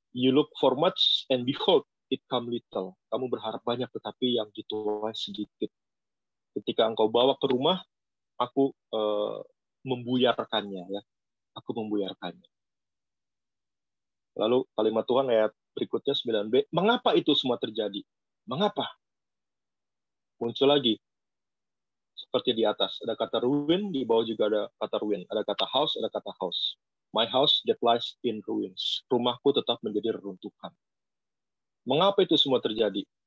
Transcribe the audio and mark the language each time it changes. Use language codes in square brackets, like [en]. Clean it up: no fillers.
[en] You look for much and behold, it come little. [id] Kamu berharap banyak, tetapi yang dituai sedikit. Ketika engkau bawa ke rumah, aku membuyarkannya. Ya. Aku membuyarkannya. Lalu kalimat Tuhan ayat berikutnya 9b, mengapa itu semua terjadi? Mengapa? Muncul lagi. Seperti di atas. Ada kata ruin, di bawah juga ada kata ruin. Ada kata house, ada kata house. [en] My house that lies in ruins. [id] Rumahku tetap menjadi reruntuhan. Mengapa itu semua terjadi?